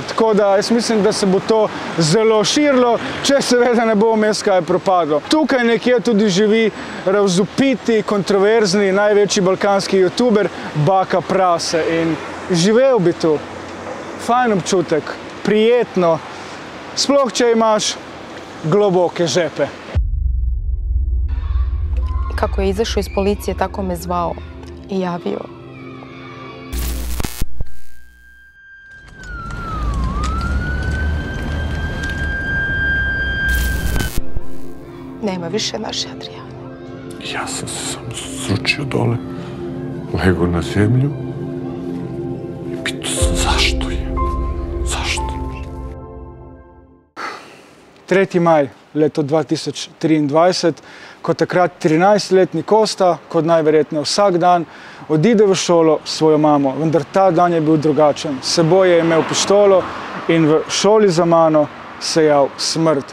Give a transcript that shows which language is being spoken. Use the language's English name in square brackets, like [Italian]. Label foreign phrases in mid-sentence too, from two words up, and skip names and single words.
[Slovenian] Tako da jaz mislim, da se bo to zelo širilo, če seveda ne bo vmes kaj propadlo. Tukaj nekje tudi živi razvpiti, kontroverzni, največji balkanski youtuber Baka Prase in živel bi tu. Fajn občutek, prijetno, sploh če imaš globoke žepe. [Serbian] Kako je izašao iz policije, tako me zvao i javio. Nema više naše Adrijane. Ja sam se samo sručio dole, lego na zemlju i pitao sam zašto je, zašto? [Slovenian] 3. maj, leto 2023, ko takrat 13-letni Kosta, kot najverjetneje vsak dan, odide v šolo s svojo mamo, vendar ta dan je bil drugačen. S seboj je imel pištolo in v šoli za mano sejal smrt.